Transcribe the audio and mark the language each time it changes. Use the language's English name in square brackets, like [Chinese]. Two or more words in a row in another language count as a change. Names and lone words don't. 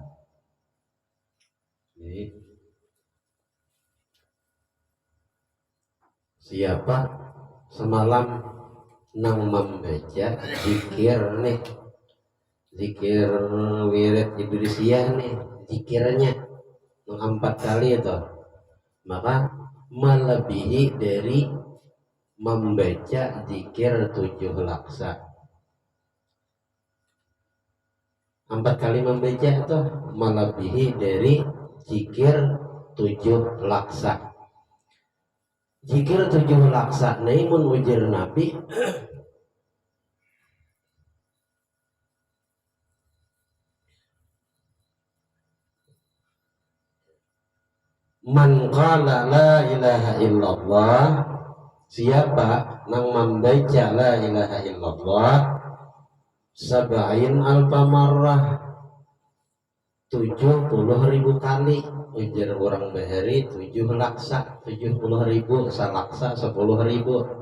[Banjar] Siapa semalam nang membaca zikir nih, zikir wirid Idrisiyah nih, zikirnya 4 kali itu, maka melebihi dari membaca zikir 7 laksa. [Indonesian] 4 kali membaca itu melebihi dari zikir 7 laksa. [Banjar] Zikir 7 laksa naimun ujar Nabi [Arabic] من قال لا إله إلا الله, [Banjar] siapa nang membaca [Arabic] لا إله إلا الله سبعين ألف مرة [Banjar] 70.000 kali, ujar orang bahari 7 laksa 70.000, salaksa 10.000.